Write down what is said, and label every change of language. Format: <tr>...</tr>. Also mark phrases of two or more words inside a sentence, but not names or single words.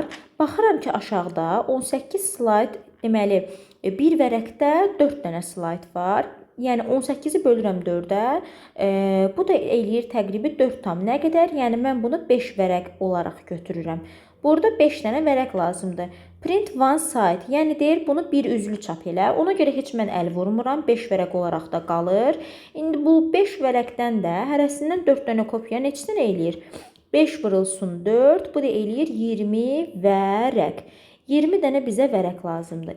<az>Baxıram ki, aşağıda 18 slayd, deməli bir vərəqdə 4 dənə slayd var. Yəni 18-i bölürəm 4-ə. Bu da eləyir təqribi 4 tam nə qədər? Yəni mən bunu 5 vərəq olaraq götürürəm. Burada 5 dənə vərəq lazımdır.</az> <en>Print one side,</en> <az>yəni deyir bunu bir üzlü çap elə. Ona görə heç mən əl vurmuram. 5 vərəq olaraq da qalır. İndi bu 5 vərəqdən də hərəsindən 4 dənə kopya neçə dənə eləyir? 5 vurulsun 4, bu da eləyir 20 vərəq. 20 dənə bizə vərəq lazımdır.</az>